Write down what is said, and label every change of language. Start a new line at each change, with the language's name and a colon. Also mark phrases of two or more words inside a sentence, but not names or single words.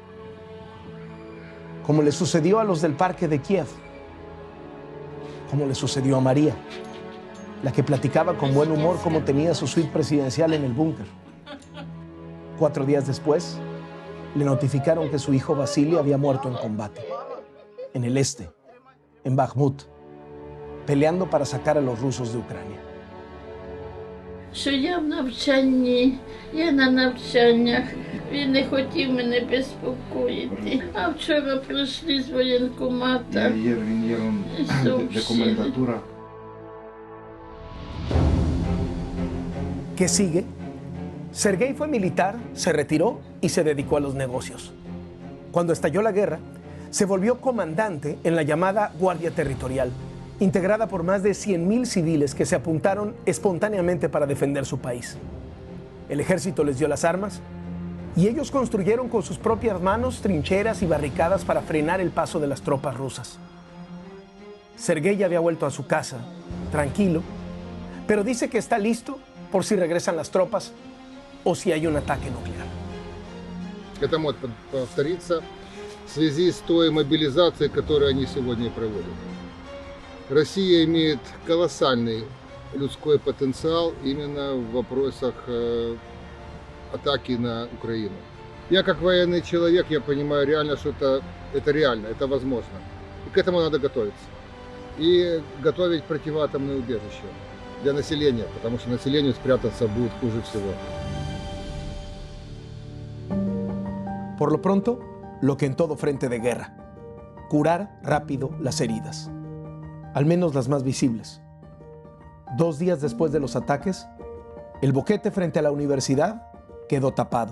Spanish: Como le sucedió a los del parque de Kiev, como le sucedió a María, la que platicaba con buen humor cómo tenía su suite presidencial en el búnker. 4 días después, le notificaron que su hijo Vasily había muerto en combate, en el este, en Bakhmut, peleando para sacar a los rusos de Ucrania.
Ukrainian: Що я в навчанні, я на навчаннях, він не хотів мене безпокоїти. А вчора прийшли з воєнкомата. Документатура.
Spanish: ¿Qué sigue? Sergei fue militar, se retiró y se dedicó a los negocios. Cuando estalló la guerra, se volvió comandante en la llamada Guardia Territorial, integrada por más de 100.000 civiles que se apuntaron espontáneamente para defender su país. El ejército les dio las armas y ellos construyeron con sus propias manos trincheras y barricadas para frenar el paso de las tropas rusas. Sergei ya había vuelto a su casa, tranquilo, pero dice que está listo por si regresan las tropas o si hay un ataque nuclear.
Russian: Это может повториться в связи с той мобилизацией, которую они сегодня проводят. Россия имеет колоссальный людской потенциал именно в вопросах атаки на Украину. Я как военный человек, я понимаю реально, что это реально, это возможно. И к этому надо готовиться. И готовить противоатомные убежища для населения, потому что населению спрятаться будет хуже всего.
Spanish: Por lo pronto, lo que en todo frente de guerra, curar rápido las heridas, al menos las más visibles. 2 días después de los ataques, el boquete frente a la universidad quedó tapado.